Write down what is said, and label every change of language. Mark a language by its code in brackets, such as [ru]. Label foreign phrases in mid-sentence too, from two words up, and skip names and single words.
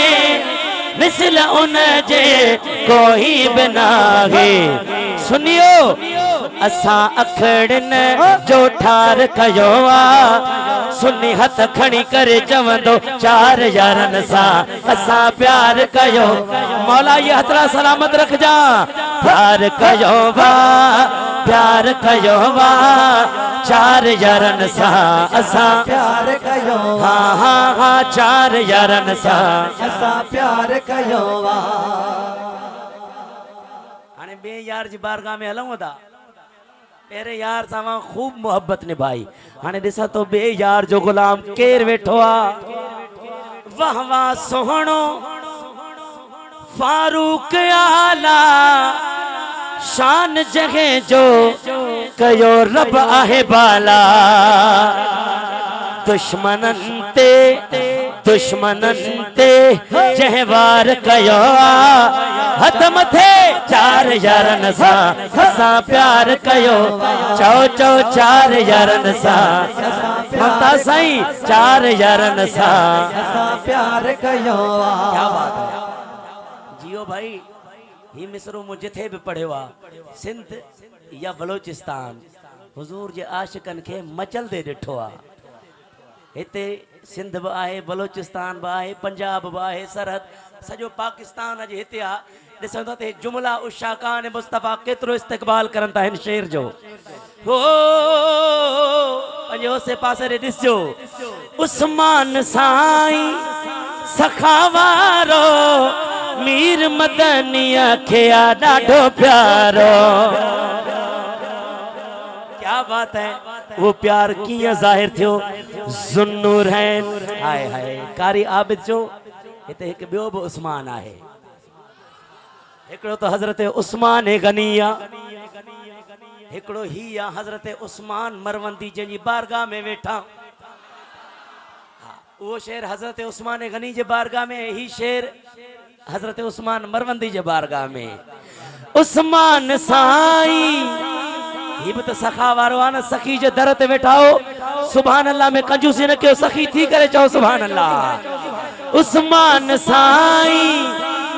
[sd] मिसल उन जे कोई भी नाहे सुनियो असा अखड़न जो ठार कयो आ सुनी हथ खणी करे चवंदो चार यारन सा असा प्यार कयो मौला ये हथरा सलामत रख जा प्यार कयो वा प्यार कयो वा चार यारन सा असा प्यार कयो हाँ हाँ हाँ चार यारन सा असा प्यार कयो वा हाणे बे यार जी बारगाह में हलूं था पेरे यार सां खूब मोहब्बत निभाई हाणे ॾिसां तो बे यार जो गुलाम केर वेठो आ वाह वाह सोहणो फारूक आला शान जगह जो कयो रब आहे बाला दुश्मनन ते जहवार कयो हथ मथे चार यारन सा असा प्यार कयो चौ चौ चार यारन सा ममता साईं चार यारन सा असा प्यार कयो [ur] क्या बात है [sd] जियो भाई ही मिसरो मु जिथे भी पढ़ियो आ सिंध या बलोचिस्तान हुजूर जे आशिकन के मचल दे ॾिठो आ हिते सिंध भी आहे बलोचिस्तान भी आहे पंजाब भी आहे सरहद सॼो पाकिस्तान अॼु हिते आ ॾिसो था ते जुमला उशाकान मुस्तफ़ा केतिरो इस्तक़बाल करनि था हिन शेर जो हो पंहिंजे ओसे पासे ॾे ॾिसजो उस्मान साईं सखावारो मीर मदनीअ खे आ ॾाढो प्यारो [ur] क्या बात है वो प्यार किया [sd] जाहिर थियो ज़ुन्नूर है हाय हाय कारी आबिद जो हिते हिकु ॿियो बि उस्मान आहे हिकिड़ो तो हज़रत उस्मान गनी आ हिकिड़ो ही आ हज़रत उस्मान मरवंदी जंहिंजी बारगाह में वेठा वो शेर हज़रत उस्मान गनी जे बारगाह में ही शेर हज़रत उस्मान मरवंदी जे बारगाह में उस्मान साईं ही भी तो सखा वारो आ न सखी जे दर ते वेठा हो सुभान अल्लाह में कंजूसी न कयो सखी थी करे चओ सुभान अल्लाह उस्मान साईं